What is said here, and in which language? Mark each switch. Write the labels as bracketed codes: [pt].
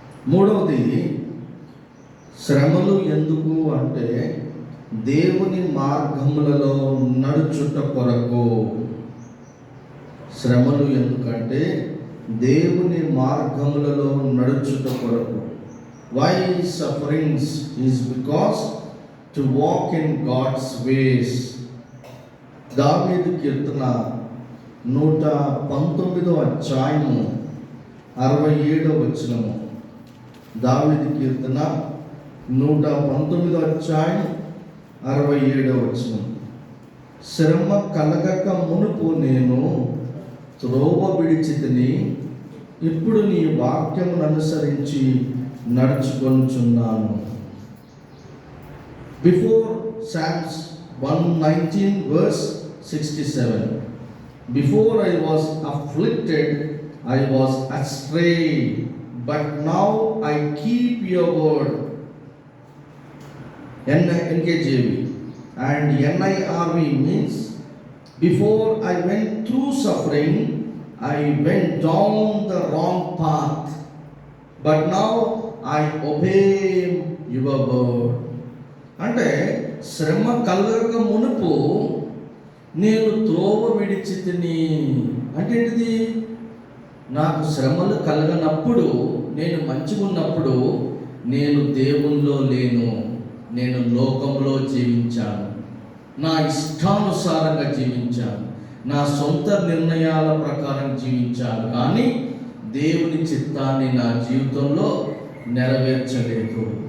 [te] మూడవది, శ్రమలు ఎందుకు అంటే దేవుని మార్గములలో నడుచుట కొరకు. శ్రమలు ఎందుకంటే దేవుని మార్గములలో నడుచుట కొరకు. [en] Why sufferings is because to walk in God's ways. [te] దావీదు కీర్తన 119వ అధ్యాయము 67వ వచనము. దావీదు కీర్తన 119వ అధ్యాయం 67వ వచనం. శ్రమ కలగక మునుపు నేను త్రోవ విడిచితిని, ఇప్పుడు నీ వాక్యమును అనుసరించి నడుచుకొనుచున్నాను. [en] Before Psalms 119 verse 67. Before I was afflicted, I was astray, but now I keep your word. NKJV and NIRV means, before I went through suffering, I went down the wrong path, but now I obey your word. [te] అంటే శ్రమ కలగక మునుపు నేను త్రోవ విడిచితిని అంటే ఏంటిది? నాకు శ్రమలు కలగనప్పుడు, నేను మంచిగా ఉన్నప్పుడు నేను దేవునిలో లేను, నేను లోకంలో జీవించాను, నా ఇష్టానుసారంగా జీవించాను, నా సొంత నిర్ణయాల ప్రకారం జీవించాను, కానీ దేవుని చిత్తాన్ని నా జీవితంలో నెరవేర్చలేదు.